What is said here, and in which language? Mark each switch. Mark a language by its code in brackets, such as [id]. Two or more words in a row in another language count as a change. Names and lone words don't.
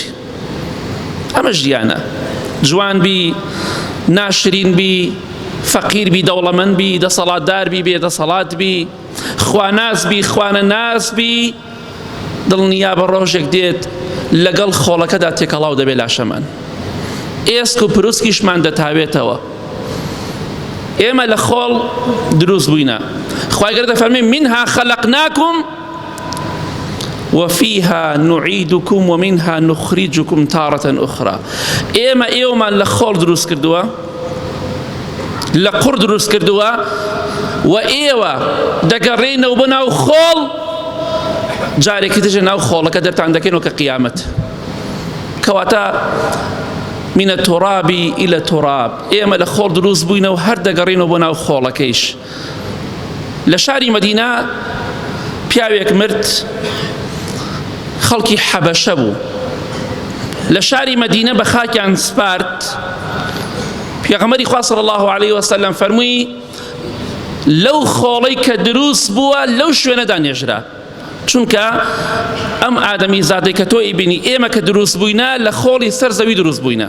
[ckb] ئەمە ژیانە، جوان بی، ناشرین بی، فەقیر بی، دەوڵەمەند بی، دەسەڵاتدار بی، بێدەسەڵات بی، خواناس بی، خوانە ناس بی، دڵنیا بە ڕۆژێک دێت لەگەڵ خۆڵەکەدا تێکەڵاو دەبێ لاشەمان، ئێسک و پرووسکیشمان دەتاوێتەوە. ئێمە لە خۆڵ دروست بووینە. خوای گەورە دەفەرمێ [ar] منها خەلەقناکم وفيها نعيدكم ومنها نخرجكم تارة أخرى. [ckb] ئێمە ئێوەمان لە خۆڵ دروست کردووە، لە قوڕ دروست کردووە و ئێوە دەگەڕێنەوە بۆ ناو خۆڵ، جارێکی ترژە ناو خۆڵەکە دەرتان دەکەنەوە کە قیامەت. [ar] کەواتە من التراب إلى التراب. [ckb] ئێمە لە خۆڵ دروست بووینەوە هەر دەگەڕێنەوە بۆ ناو خۆڵەکەیش. لە شاری مەدینە پیاوێک مرد، خەڵکی حەبەشە بوو، لە شاری مەدینە بە خاکیان سپارد. پێغەمبەری خوا [ar] صلی الله علیه وسلم [ckb] فەرمووی لەو خۆڵەی کە دروست بووە لەو شوێنەدا نێژرا، چونکە ئەم ئادەمی زادەی کە تۆ ئیبینی ئێمە کە دروست بووینە لە خۆڵی سەر زەوی دروست بووینە.